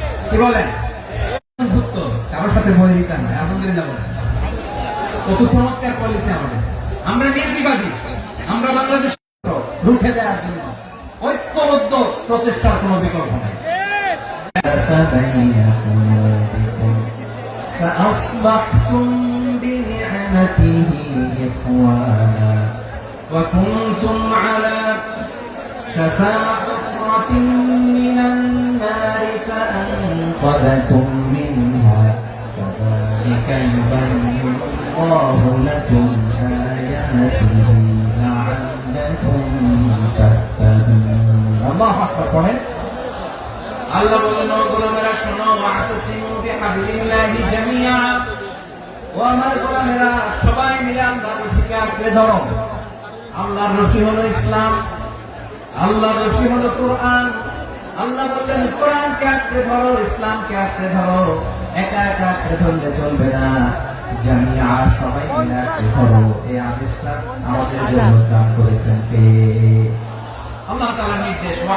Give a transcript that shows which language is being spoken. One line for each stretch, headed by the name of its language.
Bangla: কি বলেন? বন্ধুত্ব কারোর সাথে বৈরিতা নয়। আলহামদুলিল্লাহ বলেন। কত চমৎকার পলিসি আমাদের। আমরা নির্বিবাদী, আমরা বাংলাদেশ রুখে দেওয়ার জন্য ঐক্যবদ্ধ প্রচেষ্টার কোনো বিকল্প নেই।
Arabic: فأصبحتم بنعمته إخوانا وكنتم على شفا حفرة من النار فأنقذكم منها كذلك يبين الله لكم آياته لعلكم تهتدون الله أكبر قولين
Bangla: আল্লাহ বলেন, ও গোলামেরা শোনো,
Arabic: ওয়াতাসিমু বিহাবলিল্লাহি জামিআ,
Bangla: ও আমার গোলামেরা সবাই মিলে আল্লাহর রশিকে আঁকড়ে ধরো। আল্লাহর রশি হলো ইসলাম, আল্লাহর রশি হলো কোরআন। আল্লাহ বললেন কোরআনকে আঁকড়ে ধরো, ইসলামকে আঁকড়ে ধরো। একা একা আঁকড়ে ধরলে চলবে না, জামিআ সবাই মিলে আঁকড়ে ধরো। এই আদেশটা আমাদের জন্য দান করেছেন কে? আল্লাহ তাআলার নির্দেশ।